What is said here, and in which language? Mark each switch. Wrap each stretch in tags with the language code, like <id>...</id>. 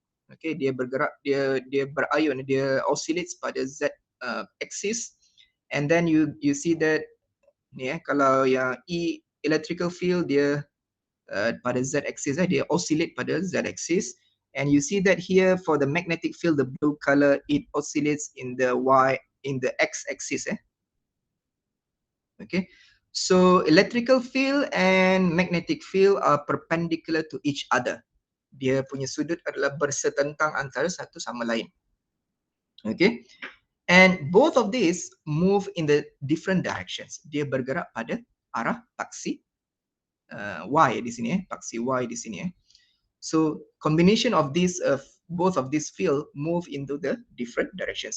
<en>Okay,</en> <ms>dia bergerak, dia berayun, dia oscillates pada z axis,</ms> <en>and then you see that</en> <ms>ni kalau yang electrical field dia pada z axis,</ms> <en>dia oscillate pada z axis, and you see that here for the magnetic field, the blue color, it oscillates in the x axis. Okay, so electrical field and magnetic field are perpendicular to each other.</en> <ms>Dia punya sudut adalah bersetentang antara satu sama lain.</ms> <en>Okay, and both of these move in the different directions.</en> <ms>Dia bergerak pada arah paksi y di sini, paksi y di sini.</ms> <en>So combination of these both of these field move into the different directions.</en>